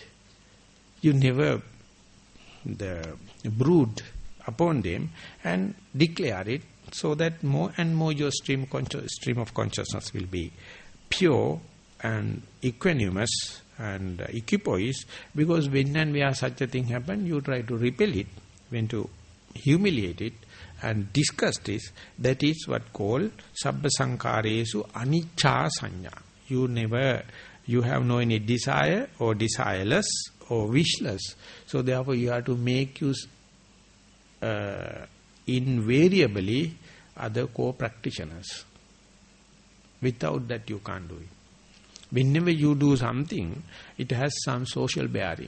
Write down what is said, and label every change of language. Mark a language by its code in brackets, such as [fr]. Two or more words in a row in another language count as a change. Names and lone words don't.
[en] You never brood upon them and declare it, so that more and more your stream of consciousness will be pure and equanimous and equipoise, because when and where such a thing happen, you try to repel it, when to humiliate it and discuss this. That is what called [pi] sabba sankaresu anicca sanya. [en] You have no any desire or desireless or wishless. So therefore you have to make use invariably other co-practitioners. Without that you can't do it. Whenever you do something, it has some social bearing.